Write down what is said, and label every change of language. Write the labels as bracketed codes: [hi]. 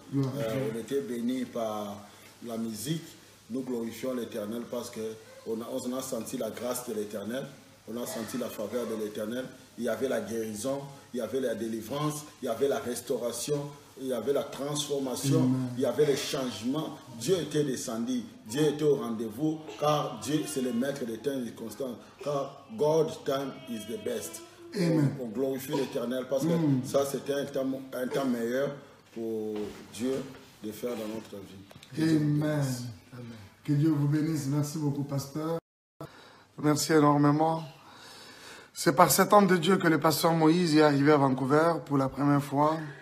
[fr] On était bénis par la musique. Nous glorifions l'Éternel parce qu'on a senti la grâce de l'Éternel. On a senti la faveur de l'Éternel. Il y avait la guérison, il y avait la délivrance, il y avait la restauration, il y avait la transformation, il y avait le changement. Dieu était descendu, Dieu était au rendez-vous, car Dieu, c'est le maître des temps constants. [en] Car God's time is the best. [fr] On glorifie l'Éternel parce que ça, c'était un temps meilleur pour Dieu de faire dans notre vie. Amen. Que Dieu vous bénisse. Merci beaucoup, pasteur. Merci énormément. C'est par cet homme de Dieu que le pasteur Moïse est arrivé à Vancouver pour la première fois.